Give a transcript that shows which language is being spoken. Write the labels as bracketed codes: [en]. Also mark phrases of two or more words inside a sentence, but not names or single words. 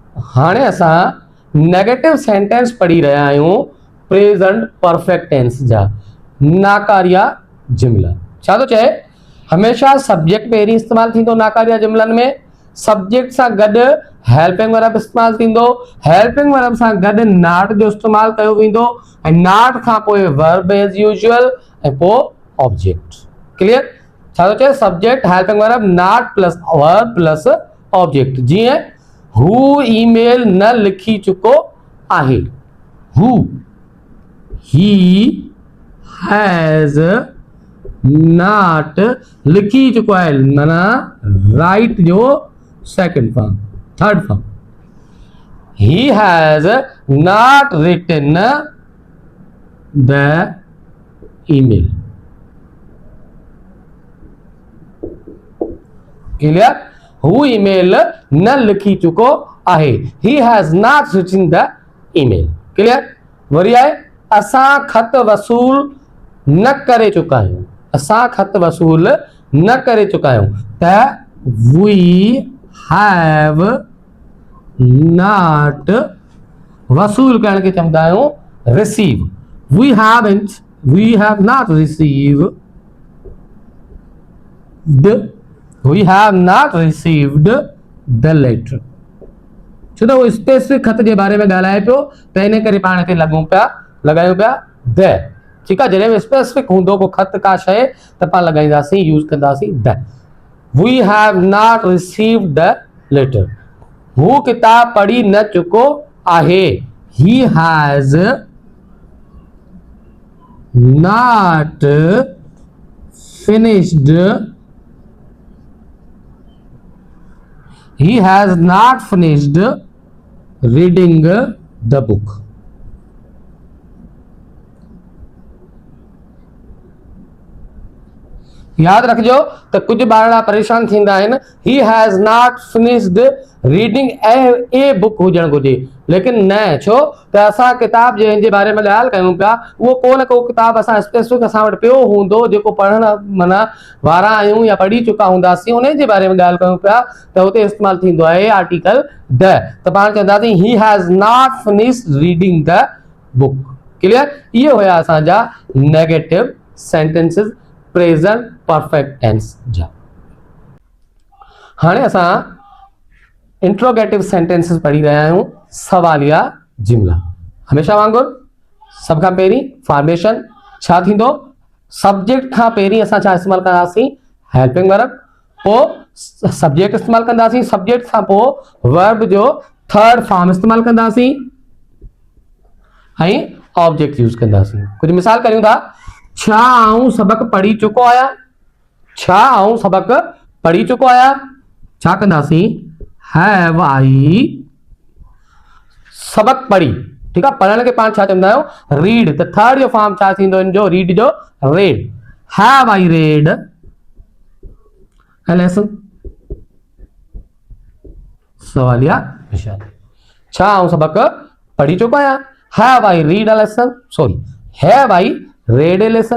[sd] हाणे असां [en] negative sentence [sd] पढ़ी रहा आहियूं [en] present perfect tense [sd] जा नाकारिया जुमला। छा तो चए हमेशा सब्जेक्ट पहिरीं इस्तेमाल थींदो नाकारिया जुमलन में, सब्जेक्ट सां गॾु [en] helping verb [sd] इस्तेमाल थींदो, [en] helping verb [sd] सां गॾु नॉट जो इस्तेमाल कयो वेंदो ऐं नॉट खां पोइ [en] verb as usual [sd] ऐं पोइ ऑब्जेक्ट। क्लियर? छा तो चए [en] subject helping verb not plus verb plus object. [sd] जीअं हू ईमेल न लिखी चुको आहे, हू [en] he has not [sd] लिखी चुको है माना राइट जो [en] second form third form. He has not written the email. क्लियर? [sd] हू ईमेल न लिखी चुको आहे, [en] he has not written the email. [sd] क्लियर? वरी आहे असां खत वसूल न करे चुका आहियूं, असां खत वसूल न करे चुका आहियूं त [en] we have not [sd] वसूल करण खे चवंदा आहियूं रिसीव। [en] We have not received we have not received the letter। [sd] छो तो स्पेसिफिक खत जे बारे में ॻाल्हाए पियो त इन करे पाण खे लॻायूं पिया द। [ur] ٹھیک ہے, [sd] जॾहिं स्पेसिफिक हूंदो को खत का शइ त पाण लॻाईंदासीं यूज कंदासीं द। [en] We have not received the letter. [sd] हू किताब पढ़ी न चुको आहे, [en] he has not finished He has not finished reading the book। [sd] याद रखजो तो कुछ ॿार परेशान थींदा आहिनि [en] he has not finished reading a book [sd] हुजण घुरिजे, लेकिन न छो त असां किताब जंहिंजे बारे में ॻाल्हि कयूं पिया उहो को न को किताब असां स्पेसिफिक असां वटि पियो हूंदो जेको पढ़ण माना वारा आहियूं या पढ़ी चुका हूंदासीं, उन जे बारे में ॻाल्हि कयूं पिया त हुते इस्तेमालु थींदो आहे आर्टिकल द। त पाण चवंदासीं [en] he has not finished reading the book. [sd] क्लियर? इहे हुया असांजा [en] negative sentences present perfect tense [sd] जा। हाणे असां [en] interrogative sentences [sd] पढ़ी रहा आहियूं सवालिया जुमला। हमेशा वांगुरु सब खां पहिरीं फॉर्मेशन छा थींदो, सब्जेक्ट खां पहिरीं असां छा इस्तेमाल कंदासीं [en] helping verb, [sd] पोइ सब्जेक्ट इस्तेमाल कंदासीं, सब्जेक्ट खां पोइ वर्ब जो [en] third form [sd] इस्तेमाल कंदासीं ऐं ऑब्जेक्ट यूज कंदासीं। कुछ मिसाल करियूं था। छा आऊं सबक पढ़ी चुको आहियां, छा आऊं सबक पढ़ी चुको आहियां छा कंदासीं [en] have I [sd] सबक पढ़ी। [ur] ٹھیک ہے, [sd] पढ़ण खे पाण छा चवंदा आहियूं रीड। त थर्ड जो फॉर्म छा थींदो इन जो रीड जो रेड। [en] Have I read a lesson. [sd] सवालिया निशान। छा आऊं सबक पढ़ी चुको आहियां [en] have I read a lesson, sorry have I read a lesson.